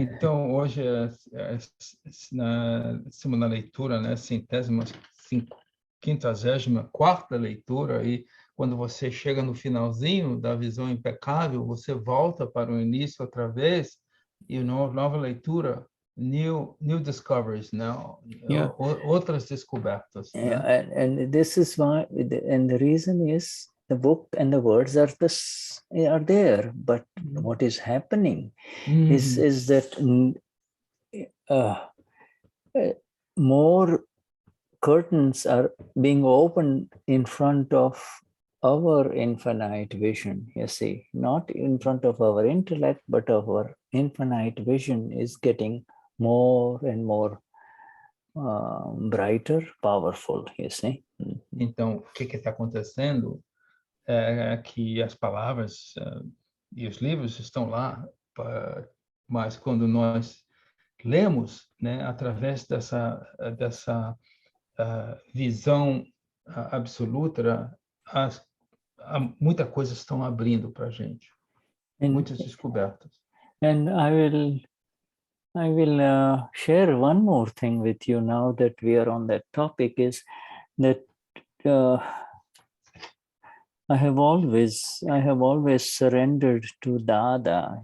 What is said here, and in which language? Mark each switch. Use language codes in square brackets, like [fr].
[pt] Então, hoje, estamos na leitura, né, 54ª leitura, e quando você chega no finalzinho da visão impecável, você volta para o início outra vez, e nova leitura, [en] new discoveries, now, [pt] outras descobertas. Yeah, né? [en] And this is why, and the reason is the book and the words are there, but what is happening is that more curtains are being opened in front of our infinite vision, you see, not in front of our intellect, but our infinite vision is getting more and more brighter, powerful, you see. [pt] Então, o que está acontecendo é que as palavras e os livros estão lá, mas quando nós lemos, né, através dessa visão absoluta, muita coisa estão abrindo para a gente, muitas descobertas. [en] And I will share one more thing with you now that we are on that topic, is that I have always surrendered to Dada.